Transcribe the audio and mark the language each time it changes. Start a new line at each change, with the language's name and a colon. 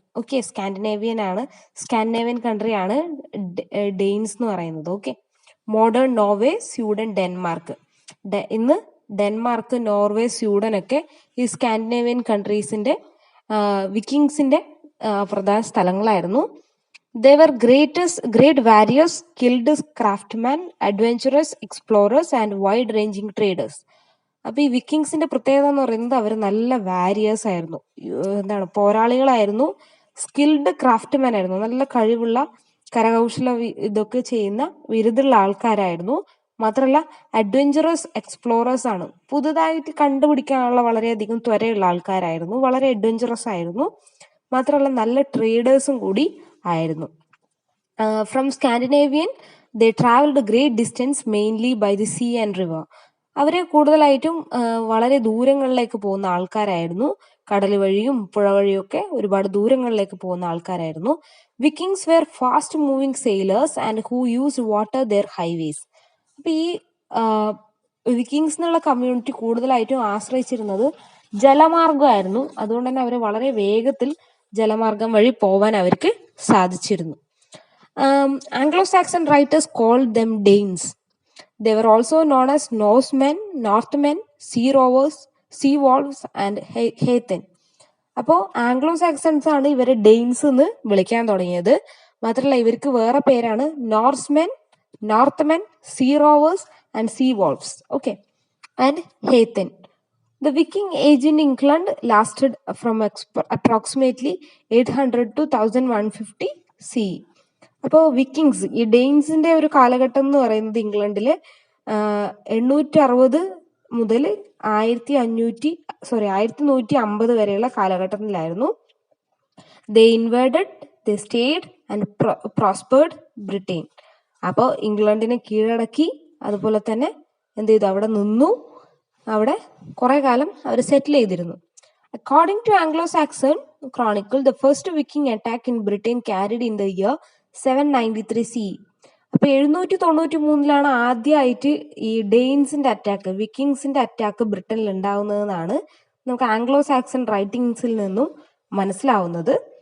Malayalam: Okay, Scandinavian കൺട്രിയാണ് Danes എന്ന് പറയുന്നത്. Okay, modern Norway, Sweden, Denmark. ഇന്ന് ഡെൻമാർക്ക്, നോർവേ, സ്വീഡൻ ഒക്കെ ഈ സ്കാൻഡിനേവിയൻ കൺട്രീസിന്റെ വിക്കിങ്സിന്റെ പ്രധാന സ്ഥലങ്ങളായിരുന്നു.
English: They were great warriors, skilled craftsmen, adventurous explorers and wide-ranging traders.
Malayalam: അപ്പൊ ഈ വിക്കിങ്സിന്റെ പ്രത്യേകത എന്ന് പറയുന്നത് അവർ നല്ല വാരിയേഴ്സ് ആയിരുന്നു, പോരാളികളായിരുന്നു, സ്കിൽഡ് ക്രാഫ്റ്റ്മാൻ ആയിരുന്നു, നല്ല കഴിവുള്ള കരകൗശല ഇതൊക്കെ ചെയ്യുന്ന വിരുദ്ധുള്ള ആൾക്കാരായിരുന്നു. മാത്രമല്ല അഡ്വഞ്ചറസ് എക്സ്പ്ലോറേഴ്സ് ആണ്, പുതുതായിട്ട് കണ്ടുപിടിക്കാനുള്ള വളരെയധികം ത്വരയുള്ള ആൾക്കാരായിരുന്നു, വളരെ അഡ്വഞ്ചറസ് ആയിരുന്നു. മാത്രമല്ല നല്ല ട്രേഡേഴ്സും കൂടി ആയിരുന്നു.
English: From Scandinavian they travelled great distance mainly by the sea and river.
Malayalam: അവരെ കൂടുതലായിട്ടും വളരെ ദൂരങ്ങളിലേക്ക് പോകുന്ന ആൾക്കാരായിരുന്നു, കടൽ വഴിയും പുഴ വഴിയും ഒക്കെ ഒരുപാട് ദൂരങ്ങളിലേക്ക് പോകുന്ന ആൾക്കാരായിരുന്നു.
English: Vikings were fast moving sailors and who use water their highways.
Malayalam: അപ്പൊ ഈ വിക്കിങ്സ് എന്നുള്ള കമ്മ്യൂണിറ്റി കൂടുതലായിട്ടും ആശ്രയിച്ചിരുന്നത് ജലമാർഗമായിരുന്നു. അതുകൊണ്ട് തന്നെ അവർ വളരെ വേഗത്തിൽ ജലമാർഗം വഴി പോവാൻ അവർക്ക് സാധിച്ചിരുന്നു.
English: Anglo-Saxon writers called them Danes. They were also known as Northmen, Sea Rovers, Sea Wolves and Heathen.
Malayalam: അപ്പോൾ ആംഗ്ലോ സാക്സൺസ് ആണ് ഇവരെ ഡെയിൻസ് എന്ന് വിളിക്കാൻ തുടങ്ങിയത്. മാത്രമല്ല ഇവർക്ക് വേറെ പേരാണ് നോർത്ത്മെൻ, see Rovers and see വോൾഫ്സ്.
English: Okay, and heathen. The Viking age in England lasted from approximately 800 to 1150 CE.
Malayalam: അപ്പോൾ വിക്കിങ്സ്, ഈ ഡെയിൻസിന്റെ ഒരു കാലഘട്ടം എന്ന് പറയുന്നത് ഇംഗ്ലണ്ടില് 860 മുതൽ 1150 വരെയുള്ള കാലഘട്ടത്തിലായിരുന്നു.
English: They invaded, they stayed and prospered Britain.
Malayalam: അപ്പോൾ ഇംഗ്ലണ്ടിനെ കീഴടക്കി, അതുപോലെ തന്നെ എന്ത് ചെയ്തു, അവിടെ നിന്നു, അവിടെ കുറെ കാലം അവർ സെറ്റിൽ ചെയ്തിരുന്നു.
English: According to Anglo-Saxon Chronicle, the first Viking attack in Britain carried in the year 793 CE.
Malayalam: അപ്പൊ 793 ആദ്യമായിട്ട് ഈ ഡെയിൻസിന്റെ അറ്റാക്ക്, വിക്കിങ്സിന്റെ അറ്റാക്ക് ബ്രിട്ടനിൽ ഉണ്ടാവുന്നതെന്നാണ് നമുക്ക് ആംഗ്ലോ സാക്സൺ റൈറ്റിംഗ്സിൽ നിന്നും മനസ്സിലാവുന്നത്.